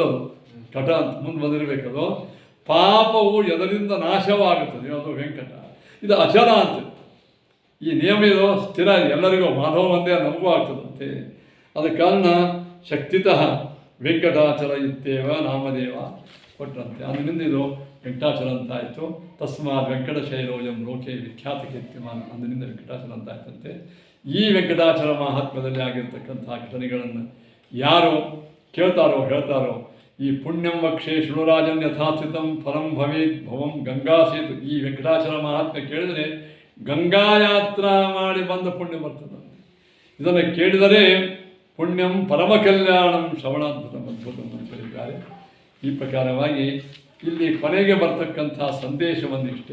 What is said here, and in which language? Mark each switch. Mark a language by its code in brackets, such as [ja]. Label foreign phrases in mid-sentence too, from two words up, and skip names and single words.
[kn] ಅದು ಕಟ ಅಂತ ಮುಂದೆ ಬಂದಿರಬೇಕದು. ಪಾಪವು ಎದರಿಂದ ನಾಶವಾಗುತ್ತದೆ, ಅದು ವೆಂಕಟ. ಇದು ಅಚಲ ಅಂತ. ಈ ನಿಯಮ ಇದು ಸ್ಥಿರ, ಎಲ್ಲರಿಗೂ ಮಾಧವ ಒಂದೇ ನಮಗೂ ಆಗ್ತದಂತೆ. ಅದ ಕಾರಣ [sa] ಶಕ್ತಿತಃ ವೆಂಕಟಾಚಲ ಇತ್ತೇವ ನಾಮದೇವ [kn] ಕೊಟ್ಟರಂತೆ. ಅಂದಿನಿಂದ ಇದು ವೆಂಕಟಾಚಲ ಅಂತಾಯಿತು. [sa] ತಸ್ಮಾತ್ ವೆಂಕಟಶೈಲೋಯಂ ಲೋಕೆ ವಿಖ್ಯಾತ ಕೀರ್ತಿಮಾನ್, [kn] ಅಂದಿನಿಂದ ವೆಂಕಟಾಚಲ ಅಂತಾಯ್ತಂತೆ. ಈ ವೆಂಕಟಾಚಲ ಮಹಾತ್ಮ್ಯದಲ್ಲಿ ಆಗಿರ್ತಕ್ಕಂಥ ಘಟನೆಗಳನ್ನು ಯಾರು ಕೇಳ್ತಾರೋ ಹೇಳ್ತಾರೋ, ಈ [sa] ಪುಣ್ಯಂ ವಕ್ಷೇ ಶೃಣುರಾಜನ್ ಯಥಾಸ್ಥಿತಂ ಫಲಂ ಭವೇತ್ ಭವಂ ಗಂಗಾ ಸೇತು. [kn] ಈ ವೆಂಕಟಾಚಲ ಮಹಾತ್ಮ್ಯ ಕೇಳಿದರೆ ಗಂಗಾಯಾತ್ರಾ ಮಾಡಿ ಬಂದ ಪುಣ್ಯ ಬರ್ತದಂತೆ. ಇದನ್ನು ಕೇಳಿದರೆ [sa] ಪುಣ್ಯಂ ಪರಮ ಕಲ್ಯಾಣಂ ಶ್ರವಣಾದ್ಭುತಂ ಅದ್ಭುತಂ [kn] ಅಂತ ಹೇಳಿದ್ದಾರೆ. ಈ ಪ್ರಕಾರವಾಗಿ ಇಲ್ಲಿ ಕೊನೆಗೆ ಬರ್ತಕ್ಕಂಥ ಸಂದೇಶವನ್ನಿಷ್ಟೇ.